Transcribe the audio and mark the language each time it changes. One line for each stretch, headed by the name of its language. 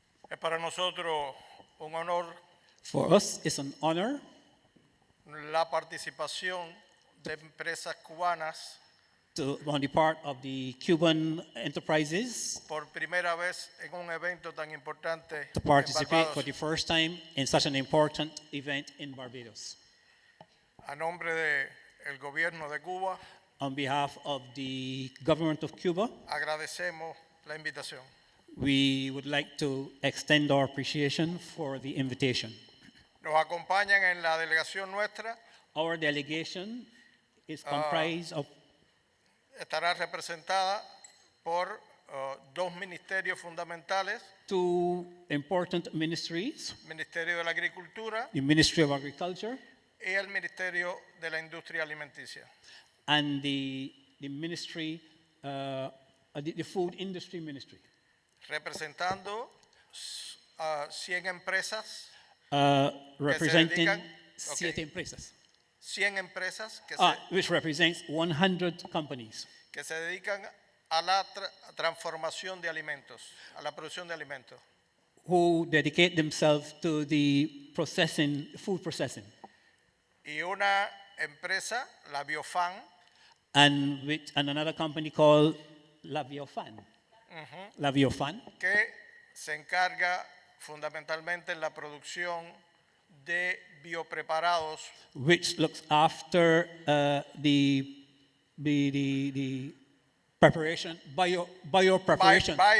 Spanish: Es para nosotros un honor
English: For us, it's an honor
Spanish: la participación de empresas cubanas
English: on the part of the Cuban enterprises
Spanish: por primera vez en un evento tan importante
English: to
Spanish: en
English: participate for Barbados. the first time in such an important event in Barbados.
Spanish: A nombre del gobierno de Cuba,
English: On behalf of the government of Cuba,
Spanish: agradecemos la invitación.
English: we would like to extend our appreciation for the invitation.
Spanish: Nos acompañan en la delegación nuestra,
English: Our delegation is comprised of
Spanish: estará representada por dos ministerios fundamentales,
English: two important ministries,
Spanish: Ministerio de la Agricultura
English: the Ministry of Agriculture
Spanish: y el Ministerio de la Industria Alimenticia.
English: and the ministry, the Food Industry Ministry,
Spanish: Representando a 100 empresas,
English: representing
Spanish: dedican- siete empresas, 100 empresas
English: which represents 100 companies
Spanish: que se dedican a la transformación de alimentos, a la producción de alimentos.
English: who dedicate themselves to the processing, food processing,
Spanish: Y una empresa, la Biofan,
English: and another company called La Biofan.
Spanish: La Biofan, que se encarga fundamentalmente en la producción de biopreparados
English: which looks after the preparation, bio preparation,